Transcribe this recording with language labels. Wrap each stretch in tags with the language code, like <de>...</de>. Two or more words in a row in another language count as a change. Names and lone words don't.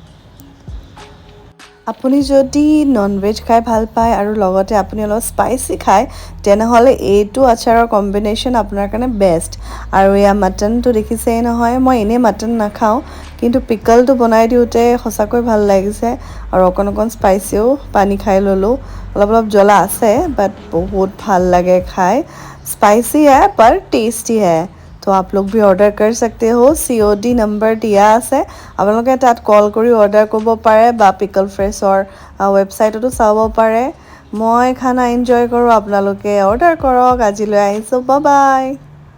<as>আপুনি যদি</as> <en>non veg</en> <as>খাই ভাল পায় আৰু লগতে আপুনি অলপ স্পাইচি খায় তেনেহ'লে এইটো আচাৰৰ কম্বিনেশ্যন আপোনাৰ কাৰণে বেষ্ট। আৰু এয়া মাটনটো দেখিছেই নহয়, মই এনেই মাটন নাখাওঁ কিন্তু পিকলটো বনাই দিওঁতে সঁচাকৈ ভাল লাগিছে আৰু অকণ স্পাইচিও পানী খাই ল'লোঁ। অলপ জ্বলা আছে বাট बहुत ভাল লাগে খাই।</as> <hi>स्पाइसी है पर टेस्टी है। तो आप लोग भी ऑर्डर कर सकते हो। COD नंबर दिया</hi> <as>আছে, আপোনালোকে তাত কল কৰি অৰ্ডাৰ কৰিব পাৰে বা পিকল ফ্ৰেছৰ ৱেবছাইটতো চাব পাৰে। মই খানা এনজয় কৰোঁ, আপোনালোকে অৰ্ডাৰ কৰক। আজিলৈ আহিছোঁ, বাই বাই।</as>